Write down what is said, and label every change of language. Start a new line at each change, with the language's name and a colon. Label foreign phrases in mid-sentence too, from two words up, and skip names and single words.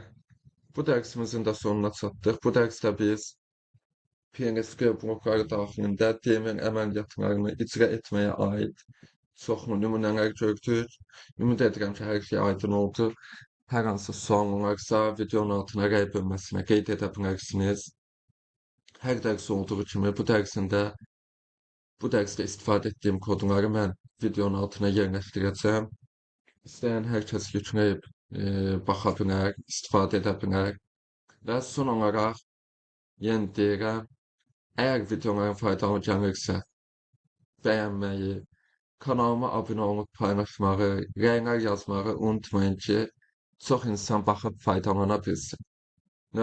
Azerbaijani: Bu dərsimizin də sonuna çatdıq. Bu dərsdə biz PLSQL blokları daxilində DML əməliyyatlarını icra etməyə aid çoxlu nümunələr gördük. Ümid edirəm ki, hər şey aydın oldu. Hər hansı sual olarsa videonun altına rəy bölməsinə qeyd edə bilərsiniz.
Turkish: her ders olduğu kimi bu derste istifade ettiğim kodları ben videonun altına yerleştireceğim. İsteyen herkes yükleyip
Azerbaijani: baxa bilər, istifadə edə bilər. Və son olaraq yenə deyirəm, əgər videoların faydalı gəlirsə, bəyənməyi, kanalıma abunə olub paylaşmağı, rəylər yazmağı unutmayın ki, çox insan baxıb faydalana bilsin.